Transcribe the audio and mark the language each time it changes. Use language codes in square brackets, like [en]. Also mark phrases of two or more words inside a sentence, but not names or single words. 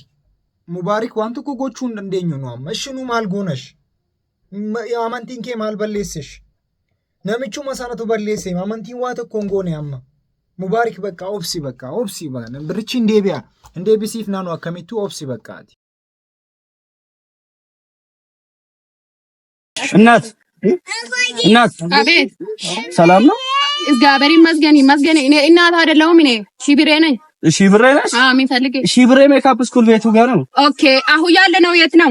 [om] Mubaarik waan tokko gochuu hin dandeenyu nu amma. Ishinu maal goonash? Amantiin kee maal balleessesh? Namichuma sanatu balleesse amantiin waa tokko hin goone amma. Mubaarik bakka obsi bakka obsi bakka birichi hin deebi'a. Hin deebisiif naannoo akkamittuu obsi bakkaati. [am] እናት አቤት ሰላም ነው? እግዚአብሔር ይመስገን እኔ እናት አይደለሁም እኔ ሺብሬ ነኝ። ሺብሬ ነሽ? አዎ የሚፈልግ ሺብሬ [en] makeup school [am] ቤቱ ጋር ነው። ኦኬ አሁን ያለ ነው የት ነው?